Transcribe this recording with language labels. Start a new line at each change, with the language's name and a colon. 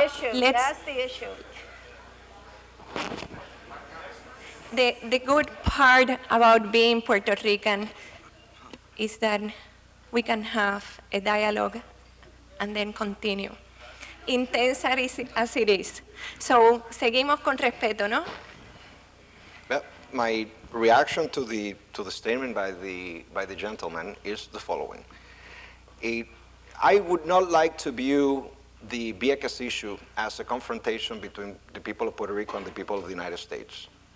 English: the issue. That's the issue. The good part about being Puerto Rican is that we can have a dialogue and then continue. Intense as it is.
Spanish: So, seguimos con respeto, ¿no?
English: Well, my reaction to the statement by the gentleman is the following. I would not like to view the Vieques issue as a confrontation between the people of Puerto Rico and the people of the United States.